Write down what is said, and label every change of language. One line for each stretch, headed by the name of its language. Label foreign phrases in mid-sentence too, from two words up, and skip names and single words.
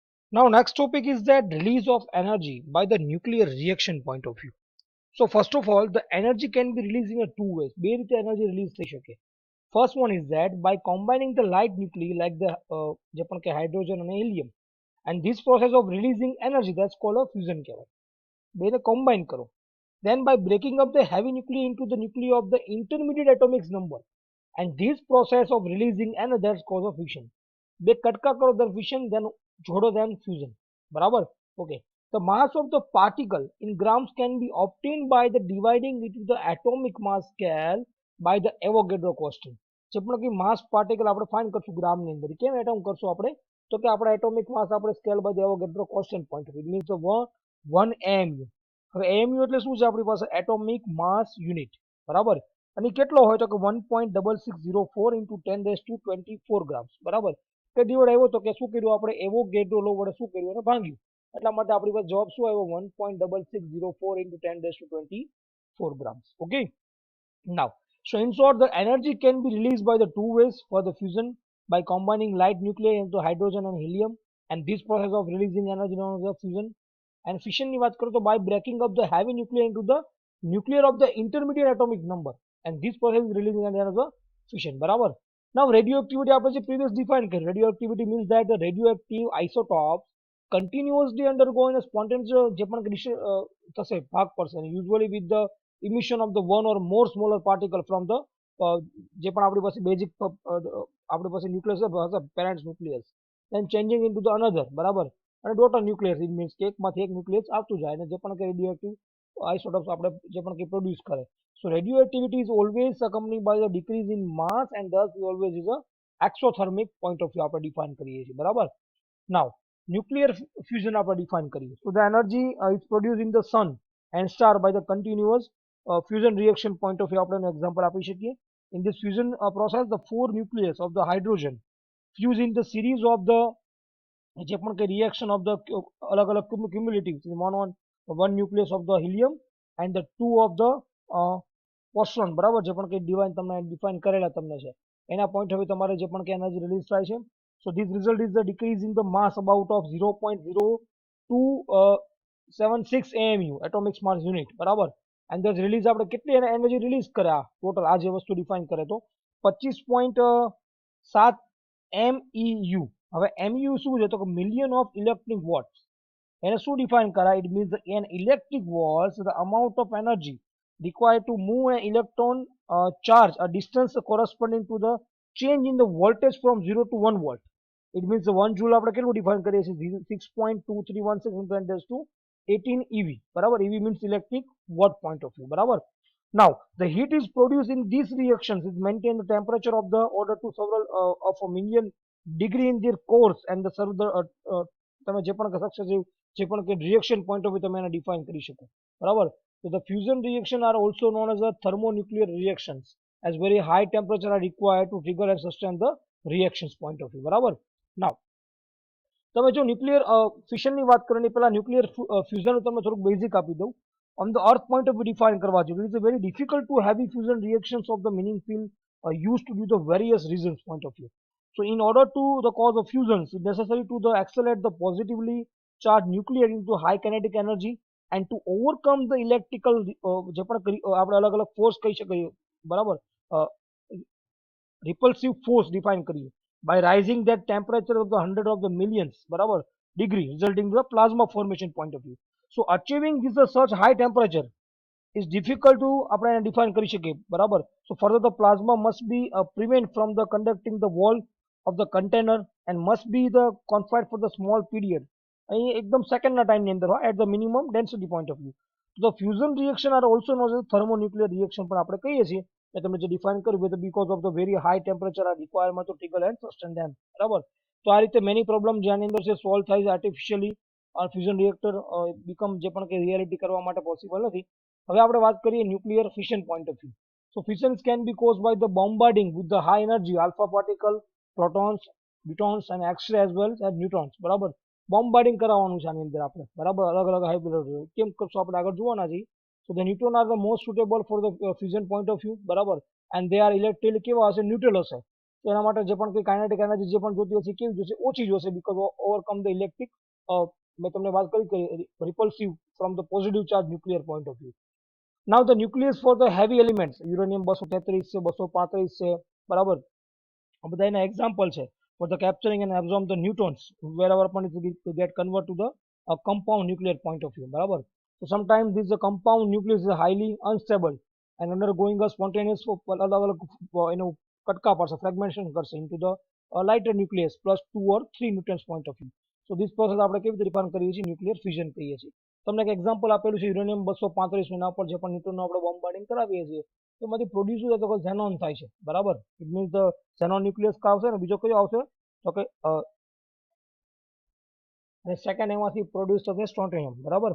English: Now, next topic is that release of energy by the nuclear reaction point of view. So, first of all, the energy can be released in a two ways.
Gujarati: બે રીતે
English: energy release
Gujarati: થઈ શકે.
English: First one is that by combining the light nuclei like the
Gujarati: જે પણ કે
English: hydrogen and helium, and this process of releasing energy that's called a fusion કહેવાય.
Gujarati: બેને combine કરો.
English: Then by breaking up the heavy nuclei into the nuclei of the intermediate atomic number, and this process of releasing energy that's called a fission.
Gujarati: બે કટકા કરો
English: then fission, then
Gujarati: જોડો
English: then fusion.
Gujarati: બરાબર? Okay.
English: The mass of the particle in grams can be obtained by the dividing it into the atomic mass scale by the Avogadro constant.
Gujarati: જે પણ કે
English: mass particle
Gujarati: આપણે ફાઇન્ડ કરશું ગ્રામની અંદર કેમ એટમ કરશું આપણે તો કે આપણે
English: atomic mass
Gujarati: આપણે
English: scale by the Avogadro constant point it means 1 AMU.
Gujarati: હવે AMU એટલે શું છે આપણી પાસે
English: atomic mass unit
Gujarati: બરાબર અને કેટલો હોય તો કે 1.6604
English: into 10⁻24 grams
Gujarati: બરાબર કે ડિવાઇડ આવ્યો તો કે શું કર્યું આપણે
English: Avogadro law
Gujarati: વડે શું કર્યું અને ભાંગ્યું એટલા માટે આપણી પાસે જવાબ શું આવ્યો 1.6604
English: into 10⁻24 grams.
Gujarati: Okay.
English: Now, so in short, the energy can be released by the two ways for the fusion by combining light nuclei into hydrogen and helium, and this process of releasing energy known as the fusion. And fission
Gujarati: ની વાત કરું તો
English: by breaking up the heavy nuclei into the nuclear of the intermediate atomic number, and this process is releasing energy known as the fission. બરાબર. Now, radioactivity
Gujarati: આપણે જે
English: previous define કરી radioactivity means that the radioactive isotopes continuously undergoing a spontaneous
Gujarati: જે પણ થશે ભાગ પડશે
English: usually with the emission of the one or more smaller particle from the
Gujarati: જે પણ આપણી પાસે બેઝિક આપણી પાસે ન્યુક્લિયસ હશે
English: parents nucleus then changing into the another
Gujarati: બરાબર અને ડોટર
English: nucleus it means
Gujarati: કે એકમાંથી એક ન્યુક્લિયસ આવતું જાય અને જે પણ કે
English: radioactive isotopes
Gujarati: આપણે જે પણ કે પ્રોડ્યુસ કરે
English: so radioactivity is always accompanied by the decrease in mass and thus always is a exothermic point of view
Gujarati: આપણે ડિફાઇન કરીએ છીએ બરાબર
English: now nuclear fusion
Gujarati: આપણે ડિફાઇન કરીએ
English: so the energy is produced in the sun and star by the continuous fusion reaction point of view
Gujarati: આપણે example આપી
English: શકીએ in this fusion process the four nucleus of the hydrogen fuse in the series of the
Gujarati: જે પણ કે
English: reaction of the
Gujarati: અલગ અલગ
English: cumulative one nucleus of the helium and the two of the positron
Gujarati: બરાબર જે પણ કે ડિવાઇન તમને ડિફાઇન કરેલા તમને છે એના પોઈન્ટ હવે તમારે જે પણ કે એનર્જી રિલીઝ થાય છે
English: so this result is the decrease in the mass about of 0.0276 AMU atomic mass unit
Gujarati: બરાબર
English: and thus release
Gujarati: આપણે કેટલી એનર્જી રિલીઝ કરે આ ટોટલ આ જે વસ્તુ ડિફાઇન કરે તો 25.7 MEU. હવે MEU શું છે તો કે
English: million of electric watts
Gujarati: એને શું ડિફાઇન કરાય
English: it means an electric watts the amount of energy required to move an electron charge a distance corresponding to the change in the voltage from 0 to 1 volt. It means 1 joule
Gujarati: આપણે કેટલું ડિફાઇન કરીએ છીએ
English: 6.2316 into 10 raised to 18 EV બરાબર EV means electric watt point of view બરાબર now the heat is produced in these reactions it maintain the temperature of the order to several of a million degree in their course and the serve the
Gujarati: તમે જે પણ સક્સેસિવ જે પણ કે
English: reaction point of view
Gujarati: તમે એને ડિફાઇન કરી શકો બરાબર
English: so the fusion reaction are also known as the thermonuclear reactions as very high temperature are required to trigger and sustain the reactions point of view બરાબર now
Gujarati: તમે જો ન્યુક્લિયર ફિશનની વાત કરો ને પહેલા ન્યુક્લિયર ફ્યુઝનનું તમને થોડુંક બેઝિક આપી દઉં
English: on the earth point of view define
Gujarati: કરવા જોઈએ
English: it is very difficult to heavy fusion reactions of the meaning field used to do the various reasons point of view so in order to the cause of fusions it's necessary to the accelerate the positively charged nuclear into high kinetic energy and to overcome the electrical
Gujarati: જે પણ આપણે અલગ અલગ ફોર્સ કહી શકીએ બરાબર
English: repulsive force define કરીએ by rising that temperature of the hundred of the millions barabar degree resulting in the plasma formation point of view so achieving this such high temperature is difficult to
Gujarati: આપણે define કરી શકીએ બરાબર
English: so further the plasma must be prevent from the conducting the wall of the container and must be the confined for the small period
Gujarati: અહીં એકદમ સેકન્ડના ટાઈમની અંદર
English: at the minimum density point of view so the fusion reaction are also known as thermonuclear reaction
Gujarati: પણ આપણે કહીએ છીએ તમે જે ડિફાઇન કર્યું
English: whether because of the very high temperature are requirement to trigger and sustain them
Gujarati: બરાબર તો આ રીતે
English: many problem
Gujarati: જેની અંદર છે સોલ્વ થાય છે
English: artificially fusion reactor become
Gujarati: જે પણ કે રિયાલિટી કરવા માટે પોસિબલ નથી હવે આપણે વાત કરીએ ન્યુક્લિયર
English: fission point of view so fissions can be caused by the bombarding with the high energy alpha particle protons neutrons and x-ray as well as neutrons
Gujarati: બરાબર બોમ્બાર્ડિંગ કરાવવાનું છે આની અંદર આપણે બરાબર અલગ અલગ હાઈ કેમ કરશું આપણે આગળ જોવાના છીએ
English: so the neutron are the most suitable for the fusion point of view બરાબર and they are electrically
Gujarati: કેવા હશે ન્યુટ્રલ હશે તો એના માટે જે પણ કોઈ કાઇનેટિક એનર્જી જે પણ જોતી હશે કેવી જોશે ઓછી જોશે
English: because overcome the electric
Gujarati: મેં તમને વાત કરી કે
English: repulsive from the positive charge nuclear point of view. Now the nucleus for the heavy elements uranium 233
Gujarati: છે 235 છે બરાબર આ બધા એના એક્ઝામ્પલ છે
English: for the capturing and absorb the neutrons wherever upon it will get convert to the compound nuclear point of view બરાબર. So sometimes this compound nucleus is highly unstable and undergoing a spontaneous
Gujarati: અલગ અલગ એનું કટકા પડશે
English: fragmentation કરશે into the lighter nucleus plus 2 or 3 neutrons point of view. So this process
Gujarati: આપણે કેવી રીતે ડિફાઇન કરીએ છીએ
English: nuclear fusion
Gujarati: કહીએ છીએ. તમને એક એક્ઝામ્પલ આપેલું છે યુરેનિયમ 235 એના પર જે પણ ન્યુટ્રોનનો આપણે બોમ્બાર્ડિંગ કરાવીએ છીએ તો એમાંથી પ્રોડ્યુસ થાય તો ઝેનોન થાય છે બરાબર.
English: it means the Xenon nucleus
Gujarati: આવશે ને બીજો કયો આવશે તો કે અને સેકન્ડ એમાંથી પ્રોડ્યુસ થશે સ્ટ્રોન્ટિયમ બરાબર.